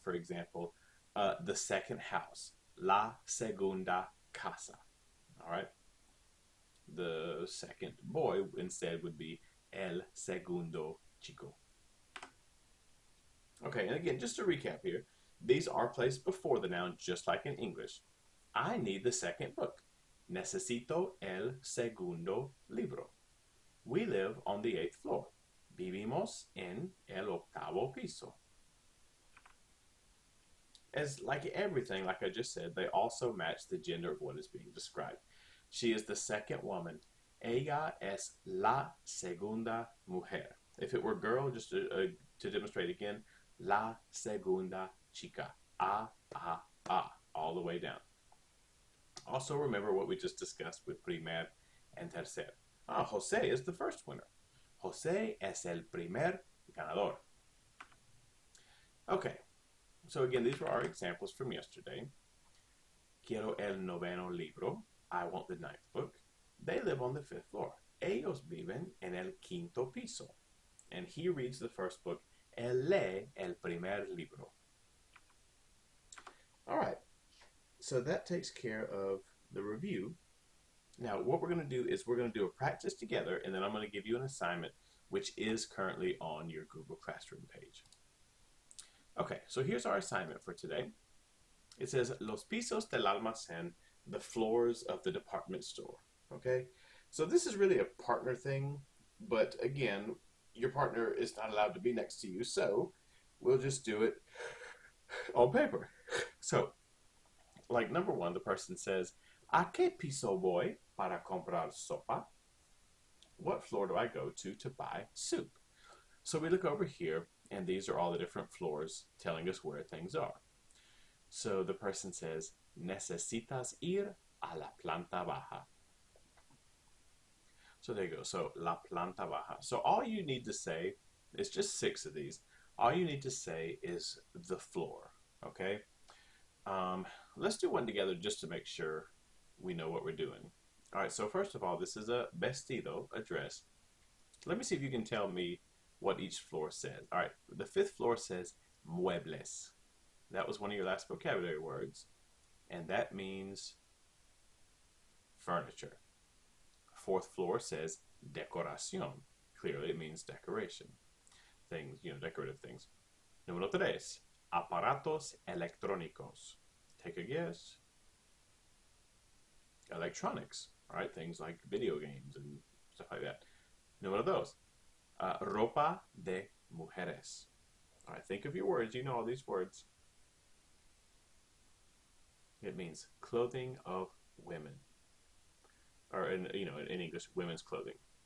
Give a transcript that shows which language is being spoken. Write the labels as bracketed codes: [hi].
[en] For example, the second house, [es] la segunda casa. [en] All right. The second boy instead would be [es] el segundo chico. [en] Okay, and again, just to recap here, these are placed before the noun just like in English. I need the second book. [es] Necesito el segundo libro. [en] We live on the 8th floor. [es] Vivimos en el octavo piso. [en] As like everything, like I just said, they also match the gender of what is being described. She is the second woman. [es] Ella es la segunda mujer. [en] If it were girl, just to demonstrate again, [es] la segunda chica. [en] A, all the way down. Also remember what we just discussed with primer and tercer. Jose is the first winner. [es] Jose es el primer ganador. [en] Okay, so again, these were our examples from yesterday. [es] Quiero el noveno libro. [en] I want the 9th book. They live on the 5th floor. [es] Ellos viven en el quinto piso. [en] And he reads the first book. [es] Él lee el primer libro. [en] All right, so that takes care of the review. Now, what we're going to do is we're going to do a practice together, and then I'm going to give you an assignment, which is currently on your Google Classroom page. Okay, so here's our assignment for today. It says, [es] Los pisos del almacén, [en] the floors of the department store. Okay, so this is really a partner thing, but again, your partner is not allowed to be next to you, so we'll just do it on paper. So, like number 1, the person says, [es] ¿A qué piso voy para comprar sopa? [en] What floor do I go to buy soup? So we look over here, and these are all the different floors telling us where things are. So the person says, [es] necesitas ir a la planta baja. [en] So there you go. So [es] la planta baja. [en] So all you need to say is just 6 of these. All you need to say is the floor. Okay. Let's do one together just to make sure we know what we're doing. All right. So first of all, this is a vestido, a dress. Let me see if you can tell me what each floor says. All right. The 5th floor says muebles. That was one of your last vocabulary words, and that means furniture. 4th floor says decoración. Clearly it means decoration. Things, decorative things. [es] Número 3, aparatos electrónicos. [en] Take a guess. Electronics. All right, things like video games and stuff like that. [es] Número 2, ropa de mujeres. [en] All right, think of your words. You know all these words. It means clothing of women. Or in English, women's clothing.